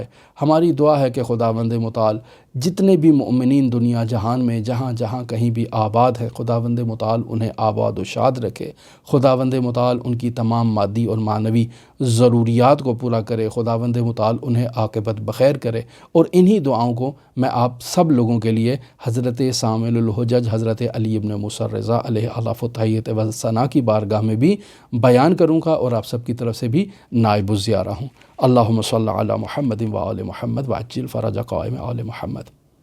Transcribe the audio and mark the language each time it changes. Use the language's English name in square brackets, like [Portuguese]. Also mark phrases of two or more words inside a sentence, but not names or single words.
[Urdu] ہماری دعا ہے کہ خداوند متعال جتنے بھی مؤمنین دنیا جہان میں جہاں جہاں کہیں بھی آباد ہے، خداوند متعال انہیں آباد و شاد رکھے، خداوند متعال ان کی تمام مادی اور معنوی ضروریات کو پورا کرے، خداوند متعال انہیں عاقبت بخیر کرے۔ اور انہی دعاؤں کو میں آپ سب لوگوں کے لیے حضرت سامع الحجج حضرت علی ابن موسیٰ الرضا علیہ الاف و تحیت و ثنا کی بارگاہ میں بھی بیان کروں گا اور آپ سب کی طرف سے بھی نائب الزیارہ ہوں۔ [Arabic] اللہم صلی علی محمد و آل محمد وعجل فرج قائم آل محمد۔